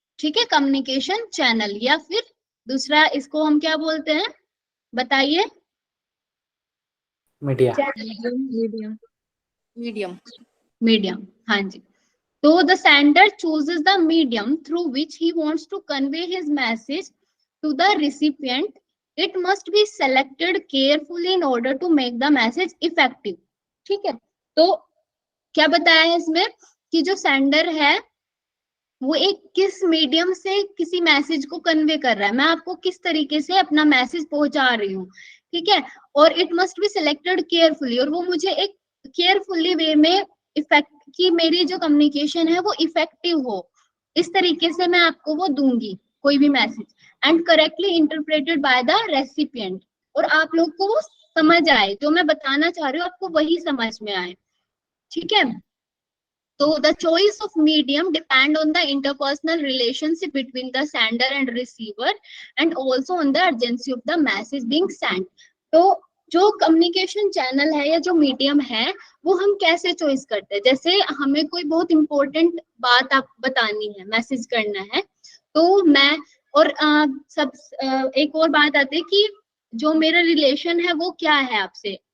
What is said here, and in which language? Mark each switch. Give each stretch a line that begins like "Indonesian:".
Hindi: ठीक है, communication channel, या फिर दूसरा इसको हम क्या बोलते हैं, बताइए? मीडिया। मीडियम, हाँ जी।
English: तो the sender chooses the medium through which he wants to convey his message to the recipient. It must be selected carefully in order to make the message effective.
Hindi: ठीक है, तो क्या बताया है इसमें कि जो सेंडर है वो एक किस मीडियम से किसी मैसेज को कन्वे कर रहा है, मैं आपको किस तरीके से अपना मैसेज पहुंचा रही हूँ। ठीक है, और
English: it must be selected carefully,
Hindi: और वो मुझे एक केयरफुली वे में इफेक्ट की, मेरी जो कम्युनिकेशन है वो इफेक्टिव हो, इस तरीके से मैं आपको वो दूंगी कोई भी message,
English: and correctly interpreted by the recipient,
Hindi: और आप लोग को वो समझ आए, जो मैं बताना चाह रही हूँ आपको वही समझ में आए। ठीक है, तो
English: the choice of medium depend on the interpersonal relationship between the sender and receiver and also on the urgency of the message being sent. तो
Hindi: जो कम्युनिकेशन चैनल है या जो मीडियम है वो हम कैसे चॉइस करते हैं। जैसे हमें कोई बहुत इंपॉर्टेंट बात आप बतानी है, मैसेज करना है, तो मैं और एक और बात आती है कि जो मेरा रिलेशन है वो क्या है आपसे।